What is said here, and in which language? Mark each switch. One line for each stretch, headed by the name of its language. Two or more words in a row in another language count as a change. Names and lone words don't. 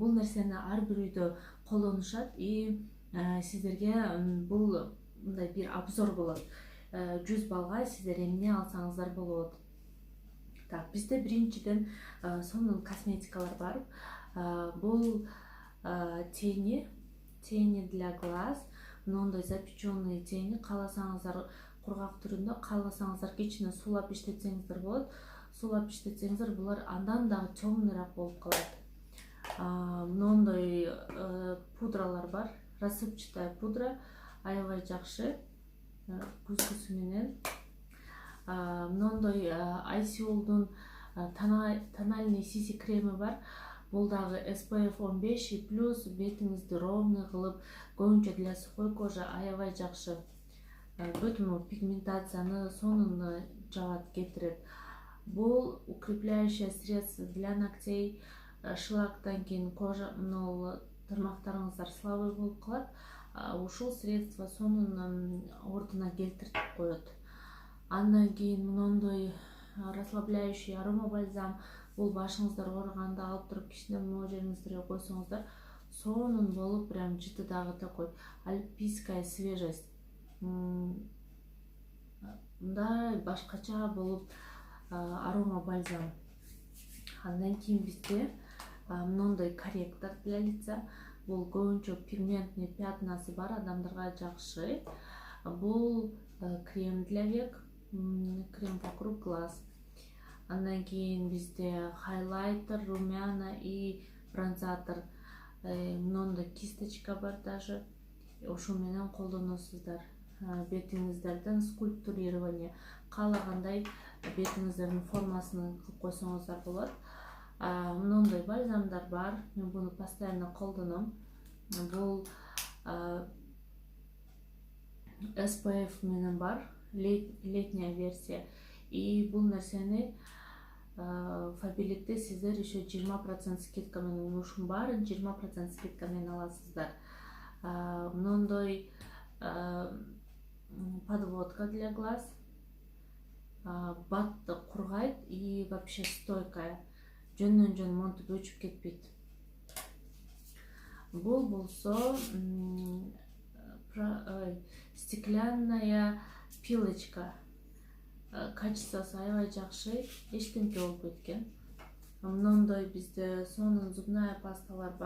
Kyrgyz: Бул нерсени ар бир үйдө колдонушат. И сиздерге бул мындай бир обзор болот. 100 баллга сиздер эмне алсаңыздар болот. Так, бизде биринчиден сонун косметикалар бар.
Russian: Бул тени для глаз, мындай запеченный тени.
Kyrgyz: Кааласаңыздар кургак түрүндө, кааласаңыздар кичине суулап иштетсеңиздер болот. Суулап иштетсеңиздер булар андан дагы чоңураак болуп калат. Мындай пудралар бар.
Russian: Рассыпчатая пудра,
Kyrgyz: аябай жакшы күзгүсү менен. Мындай Айсиолдун тональный CC креми бар. Бул дагы SPF 15
Russian: и плюс
Kyrgyz: бетиңизди ровный кылып, көбүнчө
Russian: для сухой кожи
Kyrgyz: аябай жакшы. Бүтүн пигментацияны сонун жабат, кетирет.
Russian: Бул укрепляющее средство для ногтей.
Kyrgyz: Шлактан кийин кожа тармактарыңыздар слабый болуп калат. Ушул средство сонун ордуна келтирип коет. Андан кийин мындай
Russian: расслабляющий арома бальзам.
Kyrgyz: Бул башыңыздар ооруганда алып туруп кичине могу жериңиздерге койсоңуздар сонун болуп, прям жыты дагы
Russian: такой альпийская свежесть.
Kyrgyz: Мындай башкача болуп
Russian: арома бальзам.
Kyrgyz: Андан кийин бизде мындай
Russian: корректор для лица.
Kyrgyz: Бул көбүнчө пигментный пятнасы бар адамдарга жакшы.
Russian: Бул крем для век, крем вокруг глаз.
Kyrgyz: Андан кийин бизде
Russian: хайлайтер, румяна и бронзатор.
Kyrgyz: Мындай кисточка бар даже. Ошо менен колдоносуздар. Бетиңиздерден скульптурирование, каалагандай бетиңиздердин формасын кылып койсоңуздар болот. Мындай бальзамдар бар. Мен буну постоянно колдоном. Бул SPF менен бар,
Russian: летняя версия.
Kyrgyz: И бул нерсени Фаберликте сиздер еще 20% скидка менен, ушун баарын 20% скидка менен аласыздар.
Russian: Мындай подводка для глаз.
Kyrgyz: Батты кургайт
Russian: и вообще стойкая.
Kyrgyz: Жөн монтуп өчүп кетпейт. Бул болсо
Russian: стеклянная пилочка.
Kyrgyz: Качествосы аябай жакшы, эчтемке болбойт экен. Мындай бизде сонун зубная пасталар бар.